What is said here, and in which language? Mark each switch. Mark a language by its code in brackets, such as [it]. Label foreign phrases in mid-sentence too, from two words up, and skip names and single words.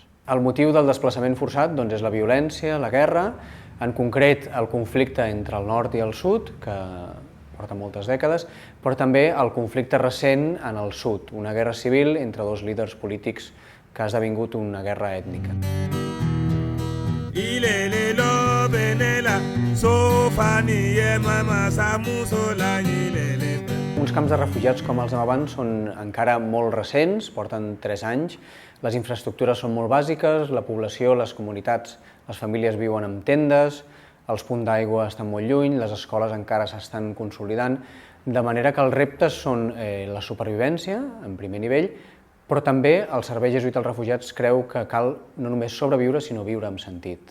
[ca] El motiu del desplaçament forçat és la violència, la guerra, en concret el conflicte entre el nord i el sud, que porta moltes dècades, però també el conflicte recent en el sud, una guerra civil entre 2 líders polítics que ha esdevingut una guerra ètnica. Ilele lo benela sofani yema masamuso la nyilele. Uns camps de refugiats com els de Maban són encara molt recents, porten 3 anys. Les infraestructures són molt bàsiques, la població, les comunitats, les famílies viuen en tendes, els punts d'aigua estan molt lluny, les escoles encara s'estan consolidant, de manera que els reptes són la supervivència, en primer nivell, però també el Servei Jesuïta als Refugiats creu que cal no només sobreviure, sinó viure amb sentit.